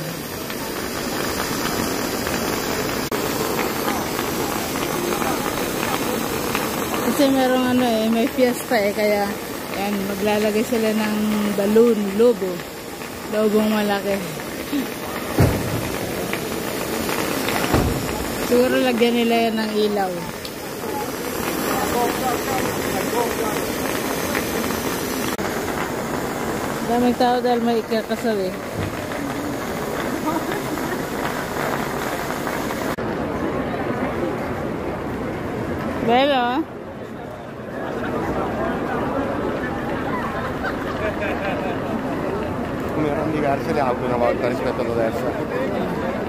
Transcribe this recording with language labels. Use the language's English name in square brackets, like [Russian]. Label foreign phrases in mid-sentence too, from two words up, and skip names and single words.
[Filipino] Kasi merong ano may fiesta kaya yan, maglalagay sila ng balloon, lobong malaki. Siguro lagyan nila yan ng ilaw. Daming tao dahil may ikakasal Bello? [Italian] Erano diverse le auto una volta rispetto ad adesso.